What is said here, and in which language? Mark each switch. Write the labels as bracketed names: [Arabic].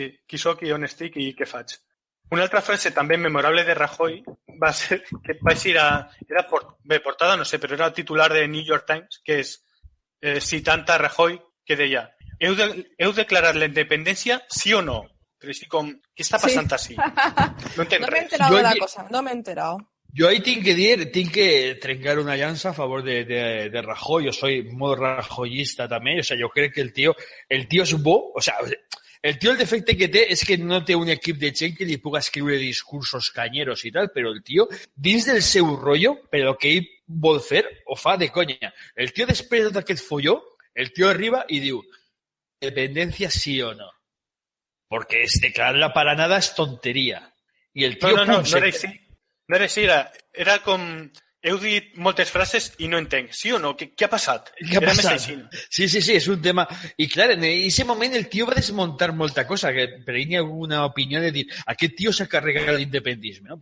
[Catalan] Qui soc i on estic i què faig? Una altra frase també memorable de Rajoy va ser que va ser portada, no sé, però era el titular de New York Times, que és citant a Rajoy, que deia heu declarat la independència, sí o no? Però així com, què està passant així? No entenc res. [Spanish] No m'he enterado. Yo ahí tengo que trencar una llanza a favor de Rajoy. Yo soy muy rajoyista también. O sea, yo creo que el tío es bo. O sea, [Catalan] el tío el defecte que té és que no té un equip de gent que li puga escriure discursos canyeros i tal, però el tio, dins del seu rotllo, per el que ell vol fer, ho fa de conya. El tio, després de tot aquest folló, el tio arriba i diu, [Spanish] ¿dependencia sí o no? Porque declarar para nada es tontería. Y el tío... [Catalan] No era així. No era així, era com... heu dit moltes frases i no entenc. Sí o no? Què ha passat? Què ha passat? Sí, és un tema... I clar, en aquest moment el tio va desmuntar molta cosa, que per ell hi ha una opinió de dir aquest tio s'ha carregat l'independisme, no?